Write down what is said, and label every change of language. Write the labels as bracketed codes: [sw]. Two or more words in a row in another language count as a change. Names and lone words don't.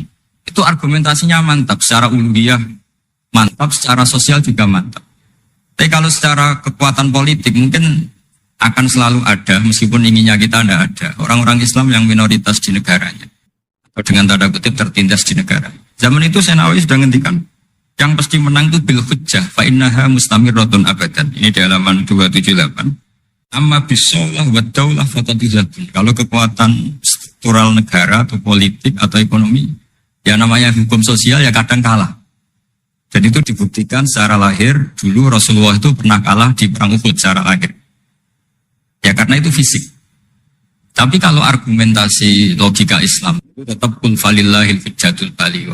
[id] Itu argumentasinya mantap, secara uluhiyah mantap, secara sosial juga mantap. Tapi kalau secara kekuatan politik mungkin akan selalu ada, meskipun inginnya kita tidak ada. Orang-orang Islam yang minoritas di negaranya, atau dengan tanda kutip tertindas di negara. Zaman itu Syekh Nawawi sudah ngendikan, yang pasti menang itu [ar] بالحجة, فإنها مستمرة أبدا. [id] Ini di halaman 278. [ar] أما بالصولة والدولة فقد يغلبون. [id] Kalau kekuatan struktural negara atau politik atau ekonomi, ya namanya hukum sosial ya kadang kalah. Dan itu dibuktikan secara lahir. Dulu Rasulullah itu pernah kalah di perang Uhud secara lahir. Ya karena itu fisik. Tapi kalau argumentasi logika Islam, itu tetap [ar] قل فلله الحجة البالغة.